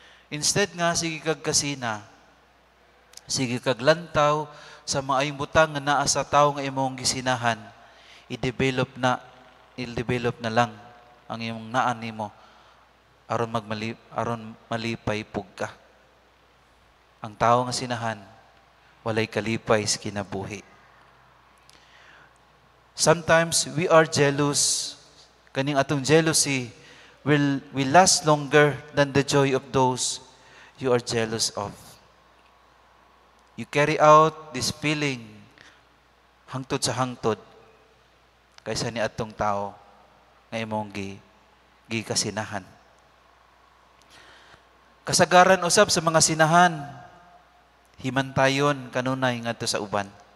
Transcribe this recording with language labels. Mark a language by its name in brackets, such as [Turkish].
[Cebuano] Instead nga sige kag kasina, sige kag lantaw sa maayong butang nga naa sa tawo nga imong gisinahan, i-develop na lang ang imong naan nimo aron malipay pug ka. Ang tawo nga sinahan walay kalipay sa kinabuhi. [English] Sometimes we are jealous. [Cebuano] Kaning atong [English] jealousy will last longer than the joy of those you are jealous of. You carry out this feeling [Cebuano] hangtod sa hangtod kaysa ni atong tao nga imong gikasinahan. Kasagaran usab sa mga sinahan, himantayon kanunay ngadto sa uban.